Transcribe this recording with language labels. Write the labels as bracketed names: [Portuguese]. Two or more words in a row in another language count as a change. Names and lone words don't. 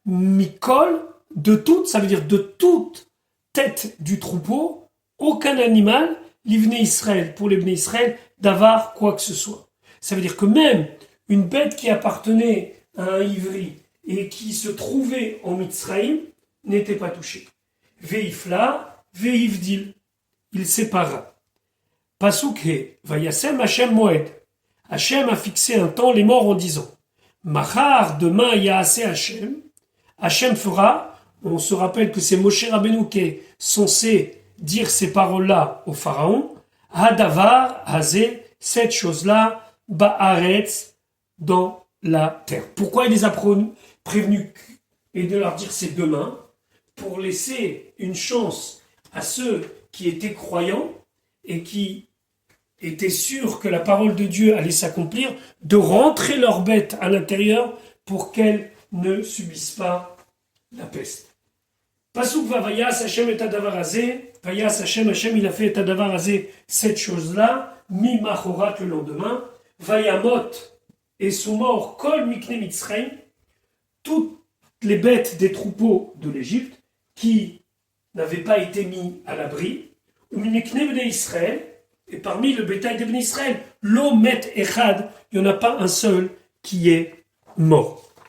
[French] Mikol, de toutes, ça veut dire de toute tête du troupeau, aucun animal, l'Ivné Israël, pour les Bnei Israël, d'avoir quoi que ce soit. Ça veut dire que même une bête qui appartenait à un ivri et qui se trouvait en Mitzraïm n'était pas touchée. [Hebrew] והפלה, והבדיל, [French] il sépara. [Hebrew] פסוק ה, וישם השם מועד. [French] Hashem a fixé un temps les morts en disant Machar, demain [Hebrew] יעשה השם. [French] Hashem fera, on se rappelle que c'est Moshe Rabbeinu qui est censé dire ces paroles-là au pharaon. [Hebrew] הדבר, הזה, [French] cette chose-là, ba'aretz, dans la terre. Pourquoi il les a prévenus et de leur dire c'est demain? Pour laisser une chance à ceux qui étaient croyants et qui étaient sûrs que la parole de Dieu allait s'accomplir, de rentrer leur bête à l'intérieur pour qu'elles ne subissent pas la peste. [Hebrew] פסוק ו ויעש השם את הדבר הזה, ויעש השם [French] il a fait [Hebrew] את הדבר הזה [French] cette chose-là, [Hebrew] ממחרת [French] le lendemain, [Hebrew] וימת [French] et sont morts [Hebrew] כל מקנה מצרים, [French] toutes les bêtes des troupeaux de l'Égypte qui n'avaient pas été mis à l'abri, [Hebrew] ומקנה בני ישראל, [French] et parmi le bétail des Bnei Israël, [Hebrew] לא מת אחד, [French] il n'y en a pas un seul qui est mort.